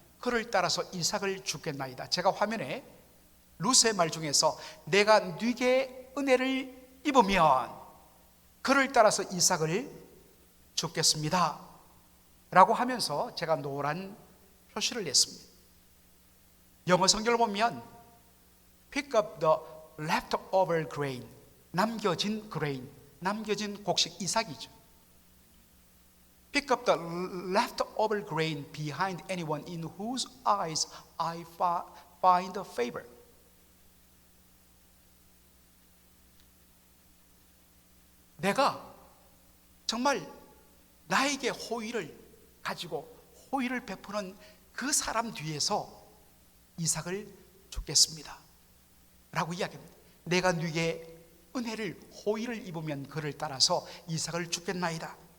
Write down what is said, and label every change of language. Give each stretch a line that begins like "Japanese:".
Korean: 그를 따라서 이삭을 주겠나이다. 제가 화면에 루스의 말 중에서 내가 네게 은혜를 입으면 그를 따라서 이삭을 주겠습니다 라고 하면서 제가 노란 표시를 냈습니다. 영어 성경을 보면
English: pick up the leftover grain,
Korean: 남겨진 grain, 남겨진 곡식 이삭이죠.
English: Pick up the leftover grain behind anyone in whose eyes I find favor.
Korean: 내가 정말 나에게 호의를 가지고 호의를 베푸는 그 사람 뒤에서 이삭을 주겠습니다 라고 이야기합니다. 내가 네게 은혜를 호의를 입으면 그를 따라서 이삭을 주겠나이다.